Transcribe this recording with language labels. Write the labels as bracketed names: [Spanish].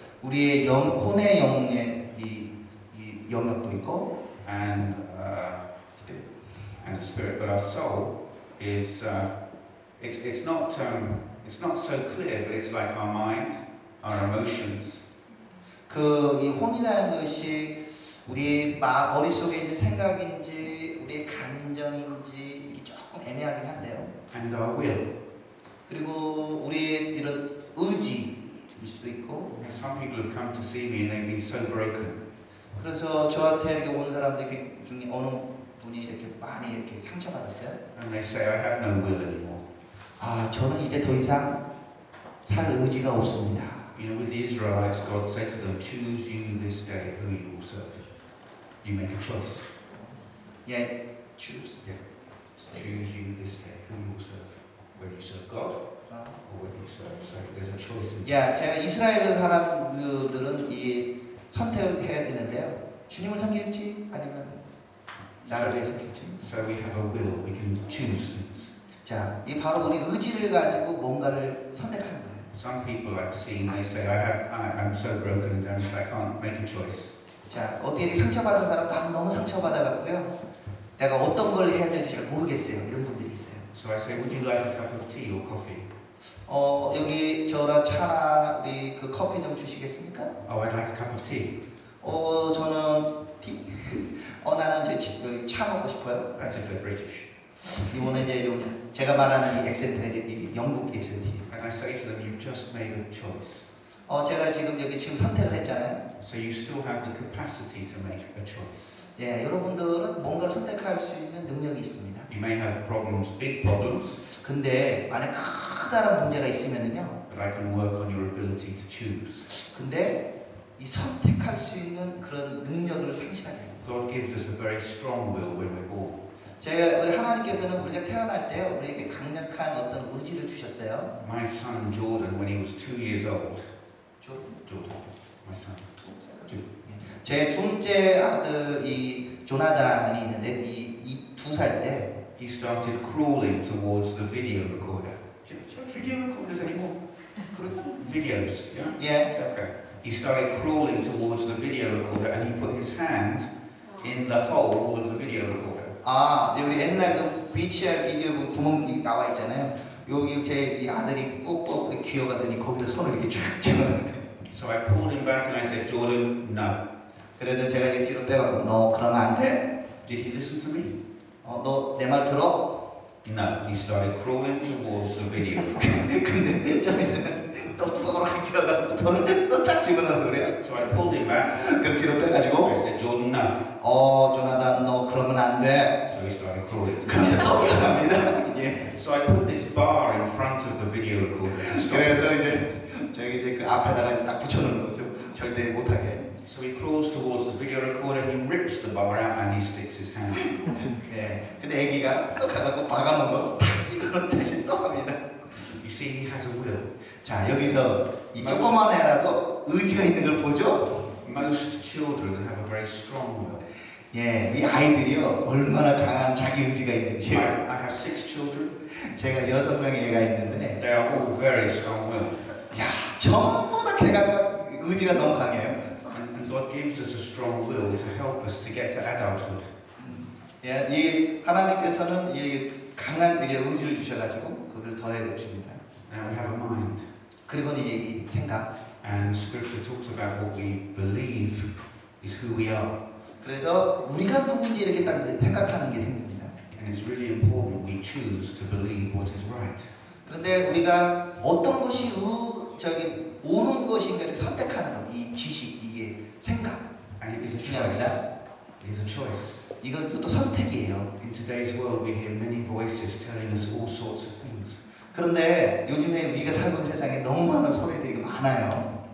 [Korean] 우리의 혼의 영의 이 영역도 있고 [English] and 스피릿. the spirit. But our soul is it's not so clear, but it's like our mind, our emotions. [Korean] 그 이 혼이라는 것이 우리 머릿속에 있는 생각인지 우리의 감정인지 이게 조금 애매하긴 한데요. [English] And our will. [Korean] 그리고 우리의 이런 의지일 수도 있고. [English] Some people have come to see me and they've been so broken. [Korean] 그래서 저한테 이렇게 오는 사람들 중에 어느 분이 이렇게 많이 이렇게 상처받았어요. [English] And they say, I have no will anymore. [Korean] 아, 저는 이제 더 이상 살 의지가 없습니다. [English] You know, with the Israelites, God said to them, choose you this day who you will serve. You make a choice. [Korean] 예, [English] choose. Yeah. Choose you this day who you will serve. Whether you serve God or whether you serve. So there's a choice. [Korean] 야, 제가 이스라엘 사람들은 이 선택을 해야 되는데요. 주님을 섬길지 아니면 나를 위해 섬길지. [English] So we have a will. We can choose things. [Korean] 자, 이 바로 우리 의지를 가지고 뭔가를 선택하는 거예요. [English] Some people I've seen, they say, I'm so broken and damaged, I can't make a choice. [Korean] 자, 어떻게 상처받은 사람, 난 너무 상처받아갖고요. 내가 어떤 걸 해야 될지 잘 모르겠어요. 이런 분들이 있어요. [English] So I say, would you like a cup of tea or coffee? [Korean] 여기 저랑 차나 우리 그 커피 좀 주시겠습니까? [English] Oh, I'd like a cup of tea. [Korean] 저는 티. 나는 차 먹고 싶어요. [English] That's if they're British. [Korean] 이거는 이제 좀 제가 말하는 이 액센트가 이제 이 영국 액센트예요. [English] And I say to them, you've just made a choice. [Korean] 제가 지금 여기 지금 선택을 했잖아요. [English] So you still have the capacity to make a choice. [Korean] 예, 여러분들은 뭔가를 선택할 수 있는 능력이 있습니다. [English] You may have problems, big problems, [Korean] 근데 만약 커다란 문제가 있으면은요. [English] but I can work on your ability to choose. [Korean] 근데 이 선택할 수 있는 그런 능력을 상실하게 해요. [English] God gives us a very strong will when we're born. [Korean] 우리 하나님께서는 우리가 태어날 때요, 우리에게 강력한 어떤 의지를 주셨어요. [English] My son Jordan, when he was 2 years old, Jordan, my son, [Korean] 제 둘째 아들 이 조나단이 있는데 이 2살 때 [English] he started crawling towards the video recorder. Do you have video recorders anymore? Videos, yeah? [Korean] 예, [English] Okay. He started crawling towards the video recorder and he put his hand in the hole of the video recorder. [Korean] 우리 옛날 그 VCR 비디오 구멍이 나와 있잖아요. 여기 제 이 아들이 꾹꾹 이렇게 기어가더니 거기다 손을 이렇게 쫙 집어넣어요. [English] So I pulled him back and I said, Jordan, no. [Korean] 그래서 제가 이제 뒤로 빼가지고 너 그러면 안 돼. [English] Did he listen to me? [Korean] 너 내 말 들어? [English] No. He started crawling towards the video. [Korean] 근데 좀 있으면 또 뽀그렇게 기어가지고 손을 또 쫙 집어넣어 그래요. [English] So I pulled him back. [Korean] 그 뒤로 [English] I [Korean] 빼가지고 [English] said, Jordan, no. [Korean] 조나단 너 그러면 안 돼. [English] So he started crawling. [Korean] 근데 또 기어갑니다. 예. [English] So I put this bar in front of the video recorder. to stop him. [Korean] 그래서 이제 그 앞에다가 딱 붙여놓는 거죠. 절대 못하게. [English] So he crawls towards the video recorder, he rips the bar out and he sticks his hand in. [Korean] 네. 근데 애기가 또 가갖고 박아놓은 거 탁 이거는 다시 또 합니다. [English] You see, he has a will. [Korean] 자 여기서 이 조그만 애라도 의지가 있는 걸 보죠. [English] Most children have a very strong will. [Korean] 예, 이 아이들이요 얼마나 강한 자기 의지가 있는지. [English] I have 6 children. [Korean] 제가 6명의 애가 있는데, [English] They are all very strong willed. [Korean] 야 전부 다 걔가 의지가 너무 강해요. [English] And God gives us a strong will to help us to get to adulthood. [Korean] 예, 이 하나님께서는 이 강한 의지를 주셔가지고 그걸 더해 줍니다. [English] Now we have a mind. [Korean] 그리고 이제 이 생각. [English] And Scripture talks about what we believe is who we are. [Korean] 그래서 우리가 누군지 이렇게 딱 생각하는 게 생깁니다. [English] And it's really important we choose to believe what is right. [Korean] 그런데 우리가 어떤 것이 옳은 것인가 선택하는 것, 이 지식, 이게 생각 [English] And it is a choice. [Korean] 중요합니다. [English] It is a choice. [Korean] 이것도 선택이에요. [English] In today's world, we hear many voices telling us all sorts of things. [Korean] 그런데 요즘에 우리가 살고 있는 세상에 너무 많은 소리들이 많아요.